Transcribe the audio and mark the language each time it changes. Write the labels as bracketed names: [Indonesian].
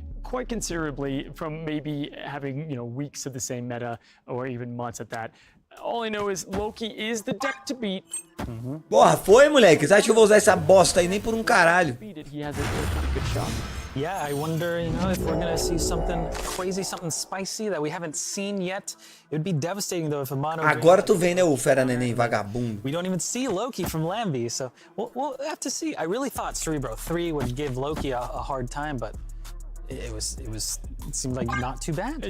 [English] Quite considerably from maybe having, weeks of the same meta or even months at that. All I know is Loki is the deck to beat. [Portuguese] Porra, foi, moleque? Você acha que eu vou usar essa bosta aí nem por um caralho? [English] He has a good shot. Yeah, I wonder, if we're gonna see something crazy, something spicy that we haven't seen yet. It would be devastating though if a mono. [Portuguese] Agora tu vem, né, o fera neném vagabundo. [English] We don't even see Loki from Lambie, so we'll have to see. I really thought Cerebro 3 would give Loki a hard time, but it seemed like not too bad.